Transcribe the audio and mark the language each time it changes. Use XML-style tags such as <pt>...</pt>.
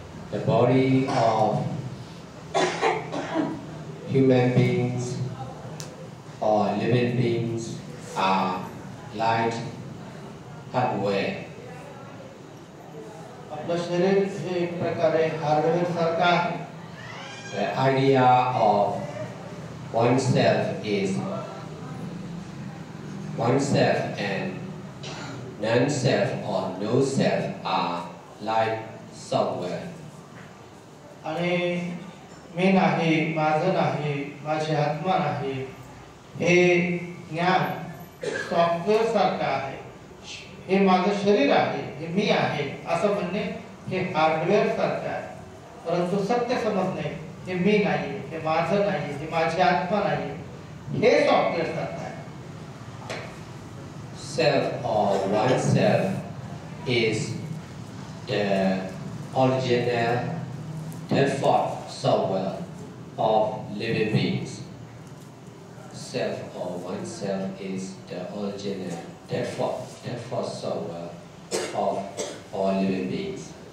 <en>The body of human beings or living beings are like hardware.</en> <mr>आपलं शरीर हे एक प्रकारे हार्डवेअर सारखं आहे.</mr> <en>The idea of oneself is oneself and non-self or no-self are like software.</en> <mr>आणि मी नाही, माझं नाही, माझी आत्मा नाही, हे ज्ञान सॉफ्टवेअर सारखं आहे. हे माझं शरीर आहे, हे मी आहे असं म्हणणे हे हार्डवेअर सारखं आहे. परंतु सत्य समजणे हे मी नाही, हे माझं नाही, हे माझी आत्मा नाही, हे सॉफ्टवेअर सारखं आहे.</mr> <en>Self or oneself is the original default software of living beings. Self or oneself is the original default software of all living beings.</en>